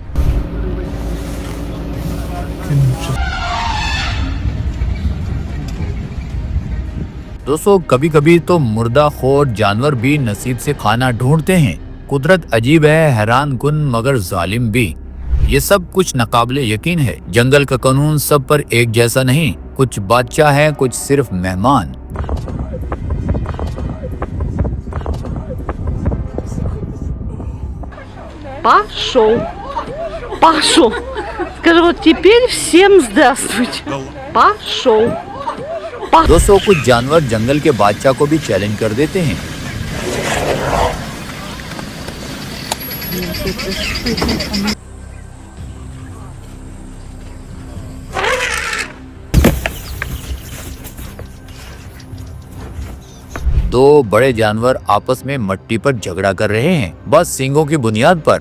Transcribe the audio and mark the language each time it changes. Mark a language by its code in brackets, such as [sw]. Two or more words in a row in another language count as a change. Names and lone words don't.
[hi] दोस्तों कभी कभी तो मुर्दाखोर जानवर भी नसीब से खाना ढूंढते हैं। कुदरत अजीब है, हैरान कुन मगर जालिम भी। ये सब कुछ नाकाबिले यकीन है। जंगल का कानून सब पर एक जैसा नहीं, कुछ बादशाह हैं, कुछ सिर्फ मेहमान। [ru] Пошел. Пошел. Скажи, вот теперь всем здравствуйте. Пошел. [hi] दोस्तों कुछ जानवर जंगल के बादशाह को भी चैलेंज कर देते हैं। दो बड़े जानवर आपस में मट्टी पर झगड़ा कर रहे हैं, बस सींगों की बुनियाद पर।